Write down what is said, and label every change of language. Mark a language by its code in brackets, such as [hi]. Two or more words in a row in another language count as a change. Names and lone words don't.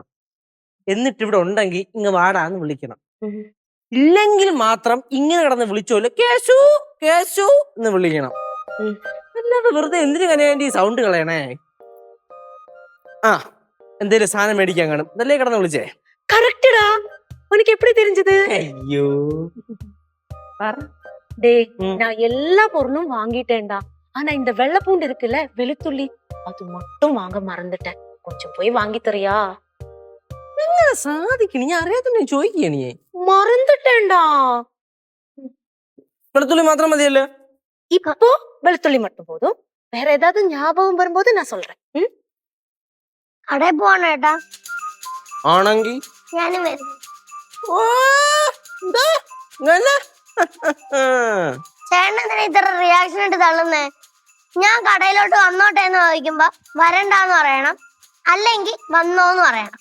[ml] എന്നിട്ട് ഇവിടെ ഉണ്ടെങ്കിൽ ഇങ്ങ് വാടാന്ന് വിളിക്കണം. ഇല്ലെങ്കിൽ മാത്രം ഇങ്ങനെ കിടന്ന് വിളിച്ചോല്ലോ കേശു കേശു എന്ന് വിളിക്കണം. അല്ലാതെ വെറുതെ എന്തിനു കനവേണ്ടി സൗണ്ട് കളയണേ? ആ എന്തേലും സാധനം മേടിക്കാൻ കാണും, ഇതല്ലേ കിടന്ന് വിളിച്ചേ? കറക്റ്റടാ. [ta] உனக்கு எப்படி தெரிஞ்சது? [ml] അയ്യോ [ta] டேய், நான் எல்லா பொருளும் வாங்கிட்டேன்டா. ஆனா இந்த வெள்ளை பூண்டு இருக்குல்ல, வெளுத்துள்ளி, அது மட்டும் வாங்க மறந்துட்டேன். கொஞ்சம் போய் வாங்கி தரியா? [ml] എങ്ങനെ സാധിക്കണ? ഞാൻ അറിയാത്ത ചോദിക്കണേ. [ta] மறந்துட்டேன்டா. [ml] വെളുത്തുള്ളി മാത്രം മതിയല്ലോ. [ta] இப்போ வெளுத்துள்ளி மட்டும் போதும். வேற ஏதாவது ஞாபகம் வரும்போது நான் சொல்றேன். [ml] കടയിൽ പോവാണേട്ടാ. ആണെങ്കി ഞാനും വരുന്നു. ചേട്ടൻ എന്തിനാ ഇത്ര റിയാക്ഷൻ ഇട്ട് തള്ളുന്നേ? ഞാൻ കടയിലോട്ട് വന്നോട്ടെ എന്ന് ചോദിക്കുമ്പോ വരണ്ടാന്ന് പറയണം, അല്ലെങ്കിൽ വന്നോന്ന് പറയണം.